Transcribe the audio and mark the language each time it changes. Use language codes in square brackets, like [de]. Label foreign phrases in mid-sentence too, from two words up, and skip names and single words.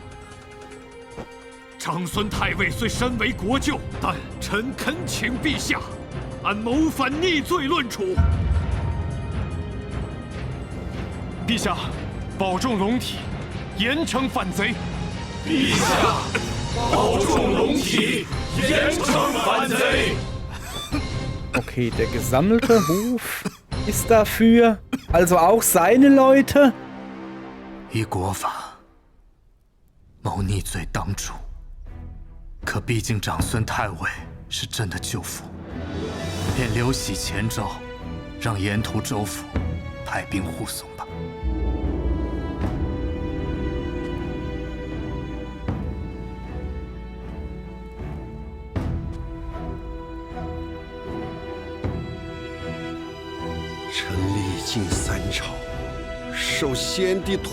[zh] 长孙太尉虽身为国舅，但臣恳请陛下按谋反逆罪论处。陛下，保重龙体，严惩反贼。陛下，保重龙体，严惩反贼。 [de] Okay, der gesammelte Hof ist dafür. Also auch seine Leute. [zh] 依国法，谋逆罪当诛。可毕竟长孙太尉是朕的舅父，便留喜前奏，让沿途州府派兵护送吧。臣历尽三朝，受先帝托